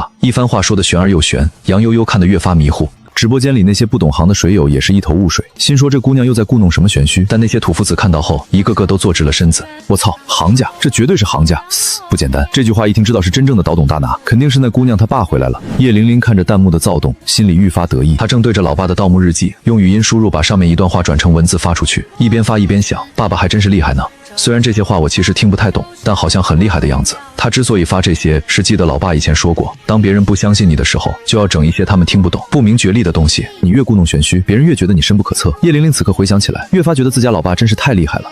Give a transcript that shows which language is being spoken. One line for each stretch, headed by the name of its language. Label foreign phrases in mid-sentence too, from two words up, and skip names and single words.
Chinese: 一番話說得玄而又玄，楊悠悠看得越發迷糊。直播間裡那些不懂行的水友也是一頭霧水，心說這姑娘又在故弄什麼玄虛。但那些土夫子看到後，一個個都坐直了身子。我操，行家，這絕對是行家，不簡單。這句話一聽知道是真正的倒懂大拿，肯定是那姑娘她爸回来了。葉玲玲看着彈幕的躁动，心裡愈發得意。她正對着老爸的盜墓日記用語音輸入，把上面一段話轉成文字發出去，一邊發一邊想，爸爸還真是厲害呢。雖然這些話我其實聽不太懂，但好像很厲害的樣子。他之所以發這些，是記得老爸以前說過，當別人不相信你的時候，就要整一些他們聽不懂、不明覺厲的東西。你越故弄玄虛，別人越覺得你深不可測。葉玲玲此刻回想起來，越發覺得自家老爸真是太厲害了。